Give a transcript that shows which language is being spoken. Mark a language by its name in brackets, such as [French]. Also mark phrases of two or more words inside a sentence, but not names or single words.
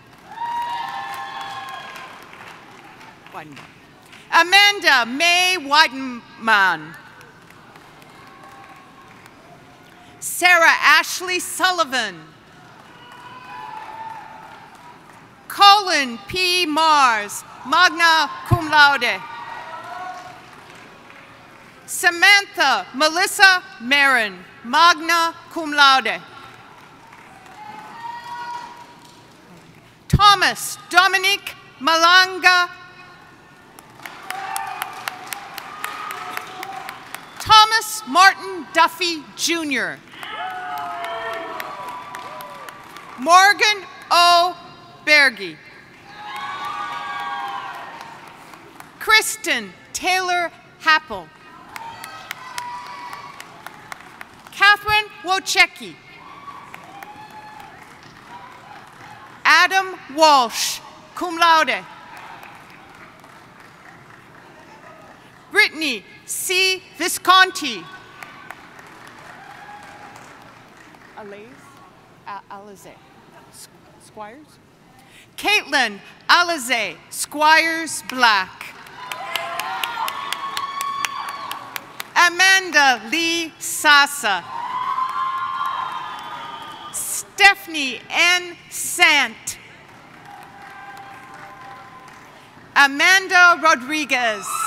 [English] Amanda May Weidenman. Sarah Ashley Sullivan. Colin P. Mars, [Latin] magna cum laude. [English] Samantha Melissa Marin, [Latin] magna cum laude. [English] Thomas Dominic Malanga. Thomas Martin Duffy, Jr. Morgan O. Berge. Kristen Taylor Happel. Catherine Wojcicki. Adam Walsh, [Latin] cum laude. [English] Brittany C. Visconti. Alize. Squires? Caitlin Alize, Squires Black. Amanda Lee Sasa. Stephanie N. Sant. Amanda Rodriguez.